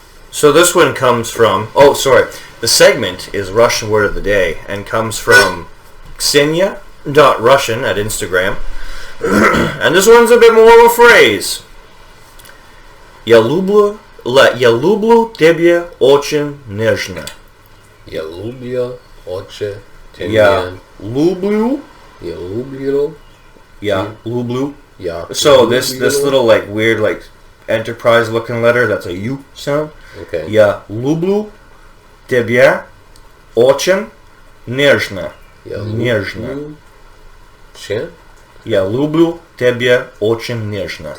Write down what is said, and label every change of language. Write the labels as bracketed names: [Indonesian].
[English] So this one comes from... Oh, sorry. The segment is Russian Word of the Day and comes from Ksenia.Russian at Instagram. And this one's a bit more of a phrase. [Russian] Я люблю тебя очень нежно. Я люблю очень Я люблю. Я люблю. Я люблю. Я [English] So this little like weird like Enterprise looking letter, that's a U sound. Okay. [Russian] Я люблю тебя очень нежно. Я Нежно. люблю. Че? Я люблю тебя очень нежно.